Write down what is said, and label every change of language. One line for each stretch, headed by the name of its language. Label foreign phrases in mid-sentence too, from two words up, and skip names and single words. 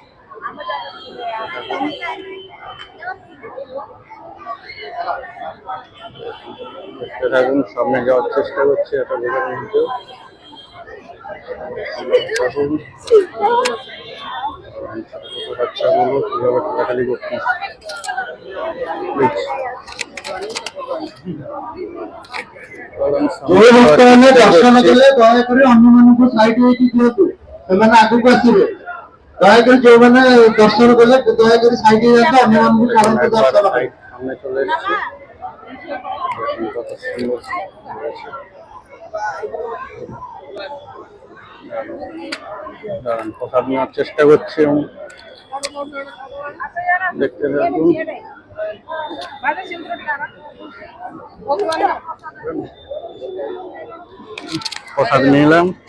Bangla: দেখতে থাকুন, সামনে যাওয়ার চেষ্টা করছি একটা ভিড়ের মধ্যে। বাচ্চাগুলো কিভাবে খেলাখালি করছে।
Odia: ଦର୍ଶନ କଲେ ଦୟାକରି ଅନ୍ୟମାନଙ୍କୁ ସାଇଡ ହେଇକି ଦିଅନ୍ତୁ, ସେମାନେ ଆଗକୁ ଆସିବେ। ଦୟାକରି ଯୋଉମାନେ ଦର୍ଶନ କଲେ ଦୟାକରି ସାଇଡ ହେଇଯାନ୍ତୁ, ଅନ୍ୟମାନଙ୍କୁ ଛାଡ଼ନ୍ତୁ ଦର୍ଶନ ପାଇଁ।
Bangla: সামনে চলে এসেছি। দাঁড়ান, প্রসাদ নেওয়ার চেষ্টা করছি। দেখতে থাকুন। প্রসাদ নিলাম।